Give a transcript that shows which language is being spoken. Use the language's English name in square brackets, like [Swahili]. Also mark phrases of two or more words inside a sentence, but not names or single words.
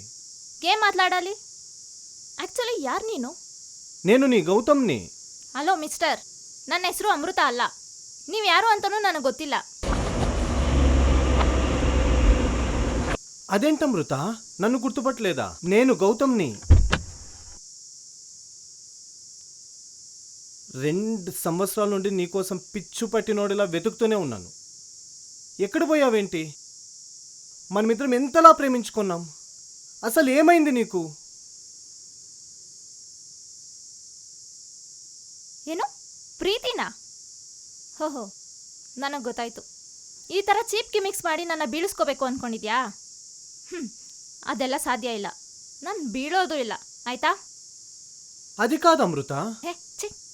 [Kannada] ಏನ್ ಮಾತಾಡಲಿ? ಆಕ್ಚುಲಿ ಯಾರು ನೀನು? [Telugu] నేను నీ గౌతమ్ని. [Kannada] ಹಲೋ ಮಿಸ್ಟರ್, ನನ್ನ ಹೆಸರು ಅಮೃತ ಅಲ್ಲ. ನೀವು ಯಾರು ಅಂತನೂ ನನಗೆ ಗೊತ್ತಿಲ್ಲ. [Telugu] అదేంటి అమృత, నన్ను గుర్తుపట్టలేదా? నేను గౌతమ్ని. 2 సంవత్సరాల నుండి నీకోసం పిచ్చు పట్టినోడిలా వెతుకుతూనే ఉన్నాను. ఎక్కడ పోయావేంటి? మనమిద్దరం ఎంతలా ప్రేమించుకున్నాం. అసలు ఏమైంది నీకు? [Kannada] ಏನು ಪ್ರೀತಿನಾ? ಓಹೋ, ನನಗೆ ಗೊತ್ತಾಯ್ತು. ಈ ಥರ ಚೀಪ್ ಗಿಮಿಕ್ಸ್ ಮಾಡಿ ನನ್ನ ಬೀಳಿಸ್ಕೋಬೇಕು ಅಂದ್ಕೊಂಡಿದ್ಯಾ? ಅದೆಲ್ಲ ಸಾಧ್ಯ ಇಲ್ಲ. ನಾನು ಬೀಳೋದು ಇಲ್ಲ, ಆಯ್ತಾ? [Telugu] అది కాదు అమృత. [Kannada] ಹೇ ಛೀ,